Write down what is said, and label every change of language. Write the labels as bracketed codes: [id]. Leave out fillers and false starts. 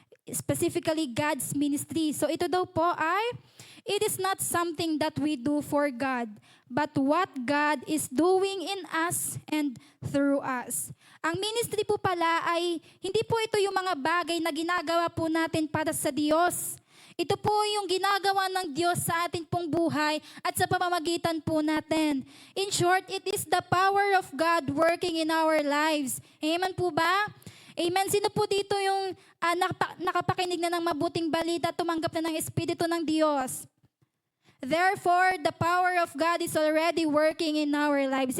[en] Specifically, God's ministry. [tl] So ito daw po ay, [en] it is not something that we do for God, but what God is doing in us and through us. [tl] Ang ministry po pala ay, hindi po ito yung mga bagay na ginagawa po natin para sa Diyos. Ito po yung ginagawa ng Diyos sa ating pong buhay at sa pamamagitan po natin. [en] In short, it is the power of God working in our lives. [tl] Amen po ba? Amen. Sino po dito yung nakapakinig na ng mabuting balita, tumanggap na ng Espiritu ng Diyos? [en] Therefore, the power of God is already working in our lives.